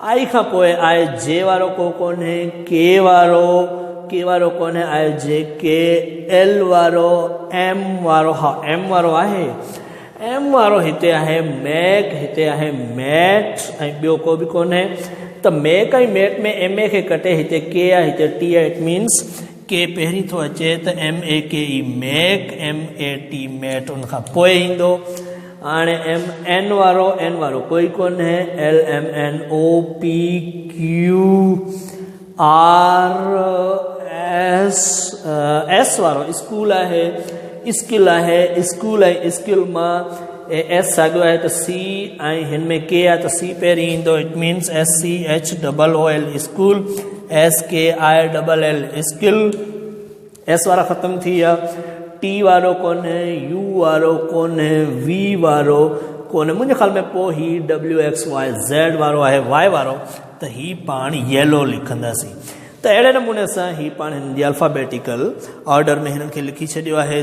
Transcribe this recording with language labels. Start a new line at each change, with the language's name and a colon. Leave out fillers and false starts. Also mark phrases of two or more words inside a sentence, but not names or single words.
Sindhi: आई खां पोइ आहे जे वारो को कोन्हे, के वारो कोन्हे, आहे जे के, एल वारो, एम वारो, हा एम वारो आहे, एम वारो हिते आहे मैक, हिते आहे मैट, ऐं ॿियो को बि कोन्हे। त मैक ऐं मैट में एम ए खे कटे हिते के आहे, हिते टी आहे,
English: it means
Sindhi: के पहिरीं थो अचे त एम ए के ई मैक, एम ए टी मैट उन खां पोइ ईंदो। हाणे एन वारो कोई कोन्हे, एल एम एन ओ पी क्यू आर एस वारो स्कूल आहे, स्किल आहे, स्कूल ऐं स्किल मां एस साॻियो आहे त सी, ऐं हिन में के आहे त सी पहिरीं ईंदो,
English: it means S C H double O L school, S K I double L skill,
Sindhi: एस वारा ख़तमु थी विया। टी वारो कोन्हे, यू वारो कोन्हे, वी वारो कोन्हे, मुंहिंजे ख़्याल में पोइ ही डब्ल्यू एक्स वाई ज़ेड वारो आहे, वाई वारो, त ही पाण येलो लिखंदासीं। त अहिड़े नमूने सां ही पाण हिन जी
English: alphabetical order
Sindhi: में हिननि खे लिखी छॾियो आहे।